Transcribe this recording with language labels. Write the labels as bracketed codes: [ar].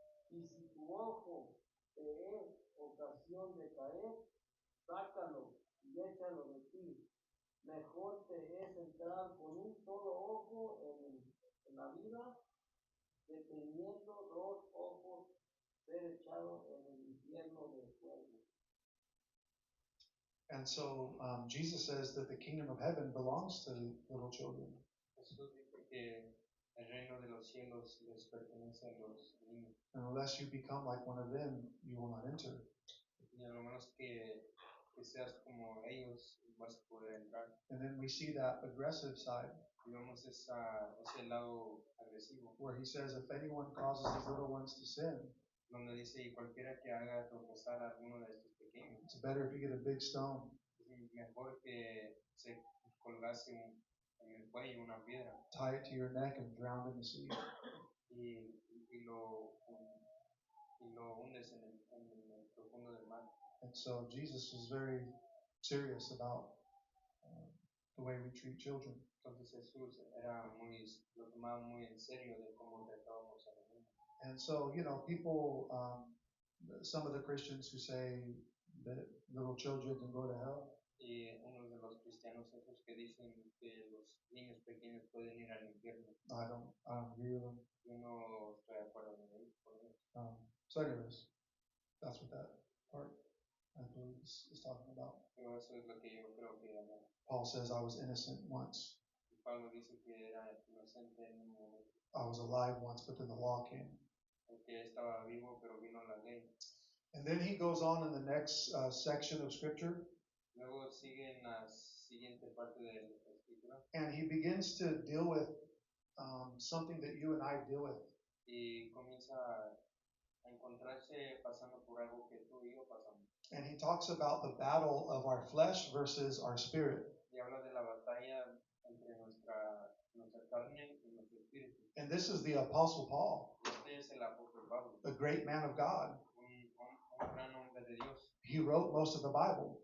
[es] Y si tu ojo te es ocasión de caer, sácalo y échalo de ti. Mejor te es entrar con un solo ojo en la vida que teniendo dos ojos ser echado en el infierno de fuego. [en] And so Jesus says that the kingdom of heaven belongs to little children. [es] Jesús dice que el reino de los cielos les pertenece a los niños. [en] And unless you become like one of them, you will not enter. [es] Y a lo menos que seas como ellos, vas a poder entrar. [en] And then we see that aggressive side [es] Y vemos ese lado agresivo, [en] where he says, if anyone causes these little ones to sin, [es] donde dice, y cualquiera que haga tropezar a alguno de estos pequeños, [en] it's better if you get a big stone [es] es mejor que se colgase en el cuello una piedra [en] tie it to your neck and drown in the sea. [es] y lo hundes en el profundo del mar. [en] And so Jesus was very serious about the way we treat children. [es] Entonces Jesús lo tomaba muy en serio de cómo tratábamos a los niños. [en] And so, people, some of the Christians who say that little children can go to hell, [es] Y uno de los cristianos esos que dicen que los niños pequeños pueden ir al infierno. [en] I don't agree with them. [es] Yo no estoy de acuerdo con él. [en] So anyways, that's what that part, I believe, is talking about. [es] Pero eso es lo que yo creo que habla. [en] Paul says, I was innocent once. [es] Y Pablo dice que era inocente en un momento, [en] I was alive once, but then the law came. [es] porque estaba vivo, pero vino la ley. [en] And then he goes on in the next section of scripture, [es] Luego sigue en la siguiente parte de la escritura [en] and he begins to deal with something that you and I deal with. [es] y comienza a encontrarse pasando por algo que tú y yo pasamos. [en] And he talks about the battle of our flesh versus our spirit. [es] Y habla de la batalla entre nuestra carne y nuestro espíritu. [en] And this is the Apostle Paul, [es] Y este es el apóstol Pablo, [en] a great man of God. [es] un gran hombre de Dios. [en] He wrote most of the Bible,